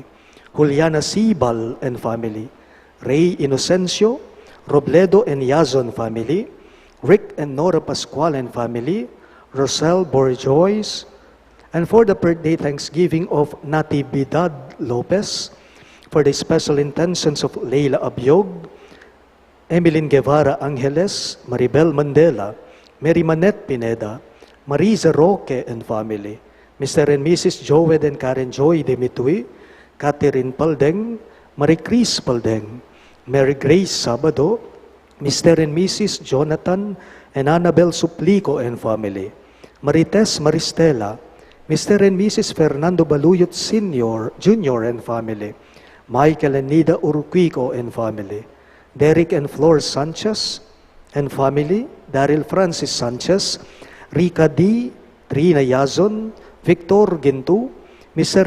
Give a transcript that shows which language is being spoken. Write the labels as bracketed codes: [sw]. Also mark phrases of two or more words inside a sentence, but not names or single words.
[en] Juliana Sibal and family, Ray Inocencio, Robledo and Yazon family, Rick and Nora Pascual and family, Rosel Borjois, and for the birthday thanksgiving of Natividad Lopez, for the special intentions of Leila Abiog, Emilyn Guevara Angeles, Maribel Mandela, Mary Manette Pineda, Marisa Roque and family, Mr. and Mrs. Joed and Karen Joy de Mitui, Catherine Paldeng, Marie Chris Paldeng, Mary Grace Sabado, Mr. and Mrs. Jonathan and Annabel Suplico and family, Marites Maristela, Mr. and Mrs. Fernando Baluyot Sr. Jr. and family, Michael and Nida Urquico and family, Derek and Flor Sanchez and family, Daryl Francis Sanchez, Rika D., Trina Yazon, Victor Gintu, Mr.